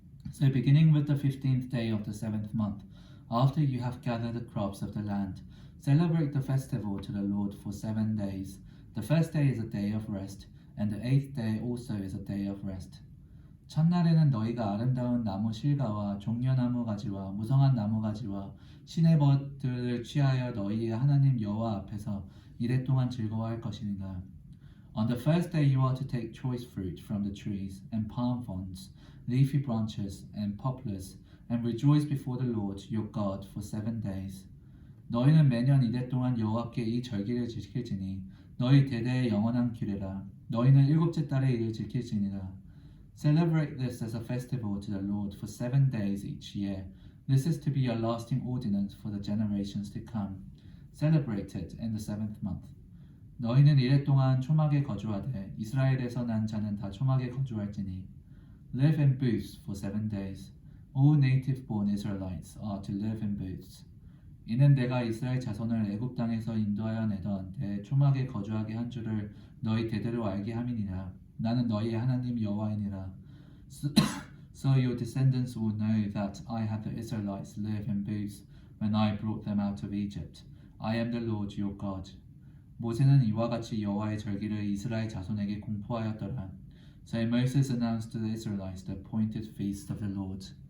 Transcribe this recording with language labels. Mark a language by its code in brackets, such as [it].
[en] So beginning with the 15th day of the 7th month, after you have gathered the crops of the land, celebrate the festival to the Lord for 7 days. The first day is a day of rest, and the 8th day also is a day of rest. [ko] 첫날에는 너희가 아름다운 나무 실과와 종려나무 가지와 무성한 나무 가지와 시내 벗들을 취하여 너희의 하나님 여호와 앞에서 이래 동안 즐거워할 것이니라. [en] On the first day you are to take choice fruit from the trees and palm fronds, leafy branches and poplars, and rejoice before the Lord your God for 7 days. [ko] 너희는 매년 이래 동안 여호와께 이 절기를 지킬지니 너희 대대의 영원한 규례라. 너희는 일곱째 달에 이를 지킬지니라. [en] Celebrate this as a festival to the Lord for 7 days each year. This is to be a lasting ordinance for the generations to come. Celebrate it in the 7th month. [ko] 너희는 이래 동안 초막에 거주하되 이스라엘에서 난 자는 다 초막에 거주할지니 [en] Live in booths for 7 days. All native-born Israelites are to live in booths. [ko] 이는 내가 이스라엘 자손을 애굽 땅에서 인도하여 내던 내 초막에 거주하게 한 줄을 너희 대대로 알게 함이니라. 나는 너희의 하나님 여호와이니라. [en] So your descendants will know that I had the Israelites live in booths when I brought them out of Egypt. I am the Lord your God. [ko] 모세는 이와 같이 여호와의 절기를 이스라엘 자손에게 공포하였더라. [en] So Moses announced to the Israelites the appointed feast of the Lord.